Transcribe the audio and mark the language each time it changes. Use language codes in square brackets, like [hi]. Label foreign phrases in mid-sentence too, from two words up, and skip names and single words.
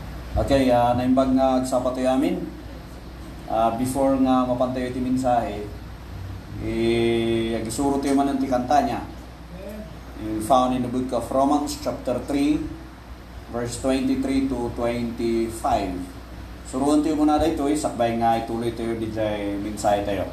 [ilo] Okay, naimbag nga sa patoy amin. Before nga mapantayo iti mensahe, agisuro tayo man ti kanta niya. [en] Found in the book of Romans chapter 3, verse 23 to 25. [ilo] Suruan tayo [tl] muna dito, [ilo] sakbay nga ituloy tayo di jay mensahe tayo.